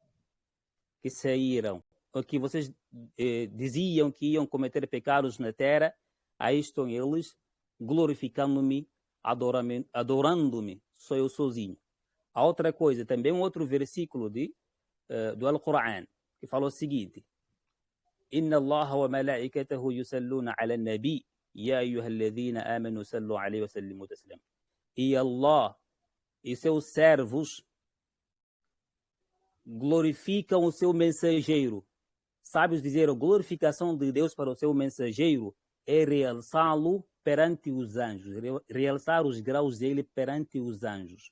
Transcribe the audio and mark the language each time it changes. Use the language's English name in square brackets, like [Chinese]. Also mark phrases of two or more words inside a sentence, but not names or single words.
[Portuguese] ou que vocês diziam que iam cometer pecados na terra, aí estão eles glorificando-me, adorando-me, sou eu sozinho. A outra coisa, também um outro versículo do Alcorão, que fala o seguinte: [Arabic] إن الله وملائكته يصلون على النبي يا أيها الذين آمنوا صلوا عليه وسلموا تسليما. [Portuguese] E Allah e seus servos glorificam o seu mensageiro. Sabes dizer, a glorificação de Deus para o seu mensageiro é realçá-lo perante os anjos, realçar os graus dele perante os anjos.